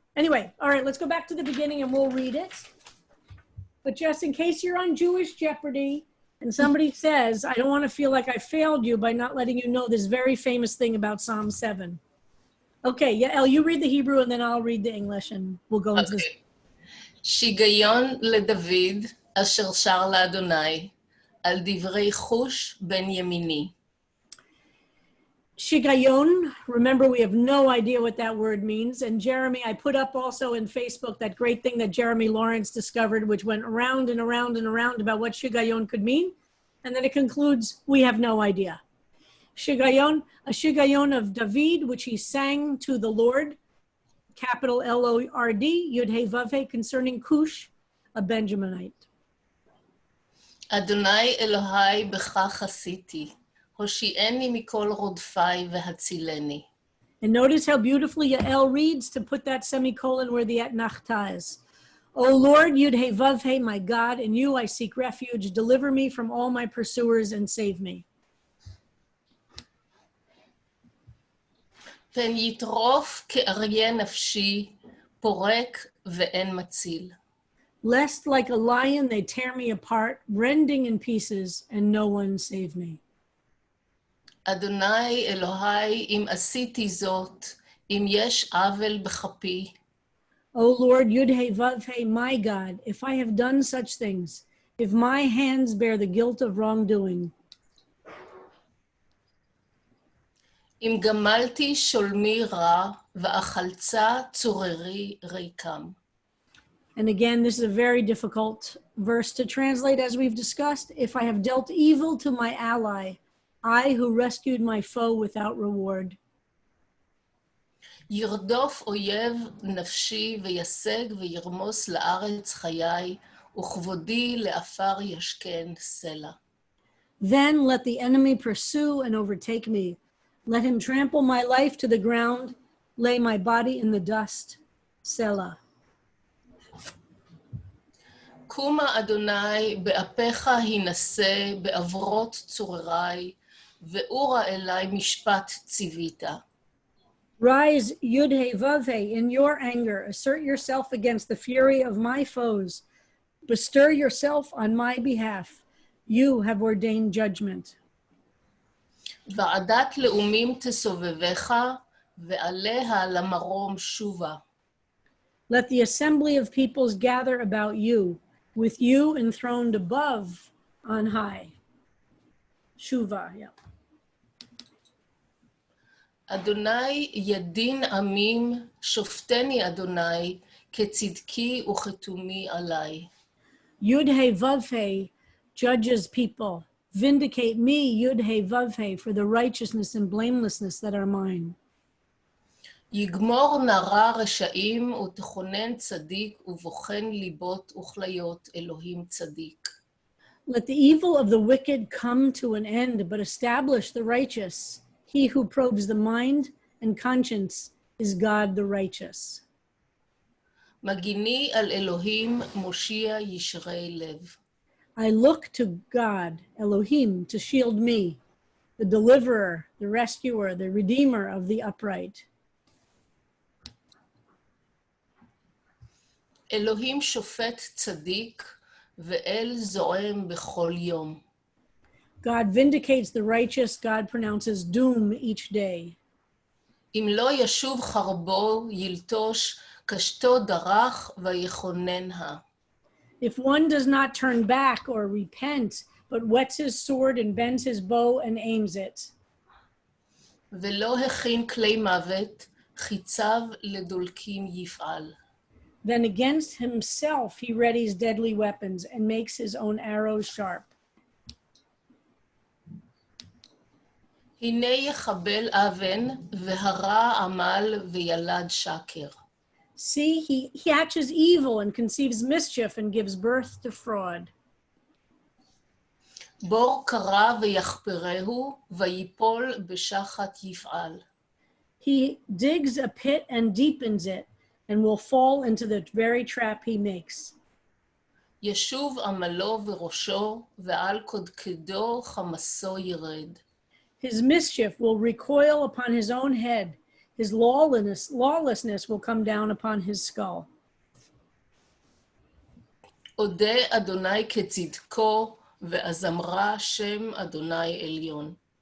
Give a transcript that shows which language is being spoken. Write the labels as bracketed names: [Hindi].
[English] Anyway, all right, let's go back to the beginning and we'll read it. But just in case you're on Jewish Jeopardy and somebody says, I don't want to feel like I failed you by not letting you know this very famous thing about Psalm 7. Okay, Yael, you read the Hebrew and then I'll read the English and we'll go into this. [Hebrew] שיגיון לדוד אשר שר לאדוני על דברי חוש בן ימיני. [English] Shigayon, remember we have no idea what that word means. And Jeremy, I put up also in Facebook that great thing that Jeremy Lawrence discovered, which went around and around and around about what Shigayon could mean. And then it concludes, we have no idea. Shigayon, a Shigayon of David, which he sang to the Lord, capital L-O-R-D, Yud-He-Vav-He, concerning Cush, a Benjaminite. [Hebrew] אדוני אלוהי בך חסיתי, הושיעני מכל רודפי והצילני. [English] And notice how beautifully Yael reads to put that semicolon where the etnachta is. O Lord, Yud-He-Vav-He, my God, in you I seek refuge. Deliver me from all my pursuers and save me. [Hebrew] פן יטרוף כאריה נפשי, פורק ואין מציל. [English] Lest like a lion they tear me apart, rending in pieces, and no one save me. [Hebrew] אדוני אלוהי, אם עשיתי זאת, אם יש עוול בכפי, [English] O Lord, Yud-He-Vav-He, my God, if I have done such things, if my hands bear the guilt of wrongdoing, [Hebrew] אם גמלתי שולמי רע, ואכלצה צוררי ריקם. [English] and again, this is a very difficult verse to translate, as we've discussed. If I have dealt evil to my ally, I who rescued my foe without reward. [Hebrew] ירדוף אויב נפשי וישג וירמוס לארץ חיי, וכבודי לעפר ישכן סלע. [English] Then let the enemy pursue and overtake me. Let him trample my life to the ground, lay my body in the dust. Selah. [Hebrew] קומה אדוני, באפיך הנשא, בעברות צוררי, ואורה אלי משפט ציווית. [English] Rise, Yud-He-Vav-He, in your anger, assert yourself against the fury of my foes. Bestir yourself on my behalf. You have ordained judgment. [Hebrew] ועדת לאומים תסובבך, ועליה למרום שובה. [English] Let the assembly of peoples gather about you, with you enthroned above on high. Shuva, yeah. [Hebrew] אדוני ידין עמים, שופטני אדוני, כצדקי וכתומי עלי. [English] Yud-He-Vav-He judges people. Vindicate me, Yud-He-Vav-He, for the righteousness and blamelessness that are mine. [Hebrew] יגמור נרע רשעים ותכונן צדיק ובוחן ליבות וכליות אלוהים צדיק. [English] Let the evil of the wicked come to an end, but establish the righteous. He who probes the mind and conscience is God the righteous. [Hebrew] מגיני על אלוהים מושיע ישרי לב. [English] I look to God, Elohim, to shield me, the deliverer, the rescuer, the redeemer of the upright. [Hebrew] אלוהים שופט צדיק ואל זועם בכל יום. [English] God vindicates the righteous. God pronounces doom each day. [Hebrew] אם לא ישוב חרבו ילטוש, קשתו דרך ויכוננה. [English] If one does not turn back or repent, but whets his sword and bends his bow and aims it. [Hebrew] ולא הכין כלי מוות, חיציו לדולקים יפעל. [English] Then against himself he readies deadly weapons and makes his own arrows sharp. [Hebrew] הנה יחבל אבן, והרע עמל וילד שקר. [English] See, he hatches evil and conceives mischief and gives birth to fraud. [Hebrew] בור קרא ויחפרהו, ויפול בשחת יפעל. [English] He digs a pit and deepens it and will fall into the very trap he makes. [Hebrew] ישוב עמלו וראשו, ועל קודקדו חמסו ירד. [English] His mischief will recoil upon his own head. His lawlessness will come down upon his skull. [Hebrew] אודה אדוני כצדקו, ואזמרה שם אדוני עליון.